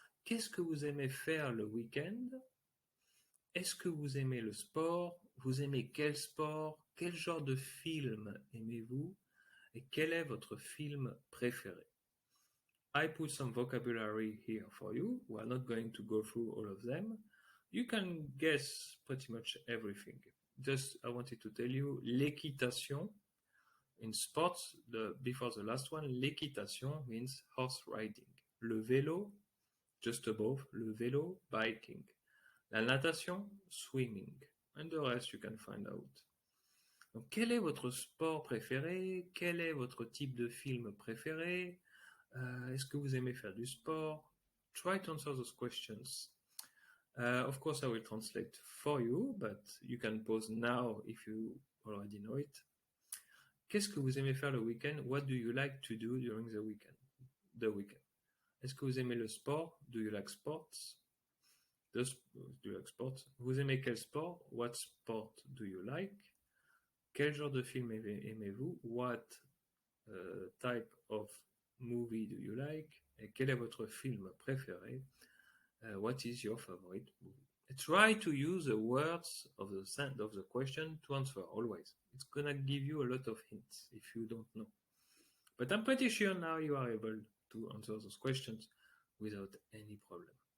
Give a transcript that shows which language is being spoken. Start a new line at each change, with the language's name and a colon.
French: Qu'est-ce que vous aimez faire le week-end? Est-ce que vous aimez le sport? Vous aimez quel sport? Quel genre de film aimez-vous? Et quel est votre film préféré?
English: I put some vocabulary here for you. We are not going to go through all of them. You can guess pretty much everything. Just, I wanted to tell you, l'équitation. In sports, before the last one, l'équitation means horse riding. Le vélo, just above, le vélo, biking. La natation, swimming. And the rest you can find out.
French: Donc, quel est votre sport préféré? Quel est votre type de film préféré? Est-ce que vous aimez faire du sport?
English: Try to answer those questions. Of course, I will translate for you, but you can pause now if you already know it.
French: Qu'est-ce que vous aimez faire le week-end?
English: What do you like to do during the weekend?
French: Est-ce que vous aimez le sport?
English: Do you like sports? Do you like sports?
French: Vous aimez quel sport?
English: What sport do you like?
French: Quel genre de film aimez-vous?
English: What type of movie do you like?
French: Et quel est votre film préféré?
English: What is your favorite movie? Try to use the words of the question to answer always. It's gonna give you a lot of hints if you don't know. But I'm pretty sure now you are able to answer those questions without any problem.